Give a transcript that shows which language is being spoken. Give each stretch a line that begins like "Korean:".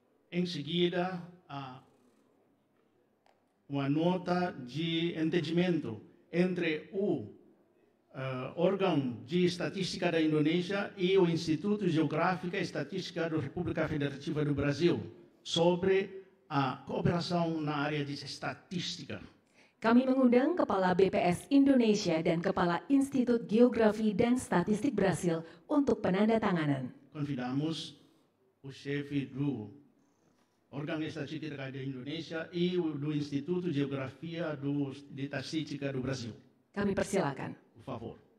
Portuguese: Em seguida, uma nota de entendimento entre o órgão de estatística da Indonésia e o Instituto Geográfico e Estatística da República Federativa do Brasil sobre a cooperação na área de estatística.
Indonesian: Kami mengundang Kepala BPS Indonesia dan Kepala Institut Geografi dan Statistik Brasil untuk penandatanganan.
Portuguese: Convidamos o chefe do órgão de estatística da Indonésia e o do Instituto de Geografia de Estatística do Brasil.
Indonesian: Kami persilakan.
Portuguese: Por favor.